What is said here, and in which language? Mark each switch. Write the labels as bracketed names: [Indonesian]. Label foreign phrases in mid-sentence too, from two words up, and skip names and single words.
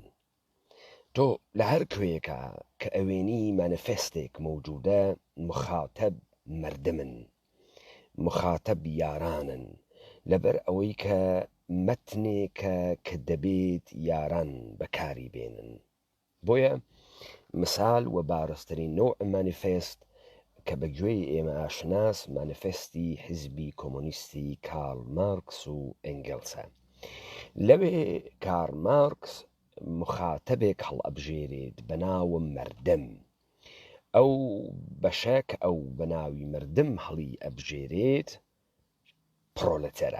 [Central Kurdish] تۆ لە هەر کوێیەکە کە ئەوێنی مانیفێستێک مەوجودە [Persian] مخاتەب مردمن، [Central Kurdish] مخاتەب یارانن، لەبەر ئەوەی کە مەتنێکە کە دەبێت یاران بەکاری بێنن. بۆیە [Persian] مثال و بارزترین نوع [Central Kurdish] مانیفێست کە بەگوێی ئێمە ئاشناس مانیفێستی حیزبی کۆمۆنیستی کارل مارکس و ئەنگێلسە. لەوێ کارل مارکس مخاتەبێک هەڵئەبژێرێت بە ناوم مەردەم. ئەو بەشە کە ئەو بە ناوی مردم هەڵی ئەبژێرێت پرۆلەتەرە.